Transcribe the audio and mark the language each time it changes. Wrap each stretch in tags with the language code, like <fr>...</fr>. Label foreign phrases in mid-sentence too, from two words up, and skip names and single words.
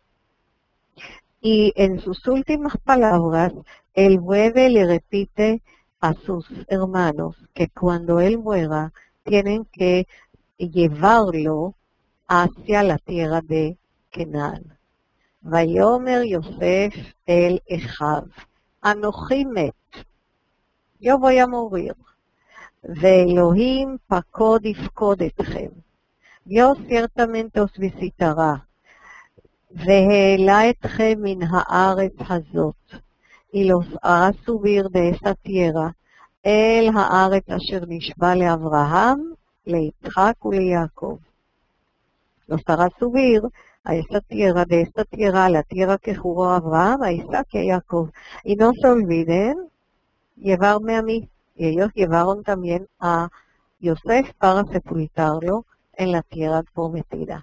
<es>Y en sus últimas palabras, él vuelve y le repite a sus hermanos que cuando él muera, tienen que llevarlo hacia la tierra de Canaán.</es> <he>ויאמר יוסף אל אחיו, אנכי מת,</he> <es>yo voy a morir.</es> <he>ואלוהים פקוד יפקוד אתכם.</he> <es>Dios ciertamente os visitará.</es> <he>והעלה אתכם מן הארץ הזאת.</he> <es>Y los hará subir de esa tierra</es> <he>אל הארץ אשר נשבע לאברהם, ליצחק וליעקב.</he> <es>Los hará subir a esa tierra, de esta tierra a la tierra que juró a Abraham, a Isaac y a Jacob. Y no se olviden llevarme a mí. Y ellos llevaron también a Yosef para sepultarlo en la tierra prometida.</es>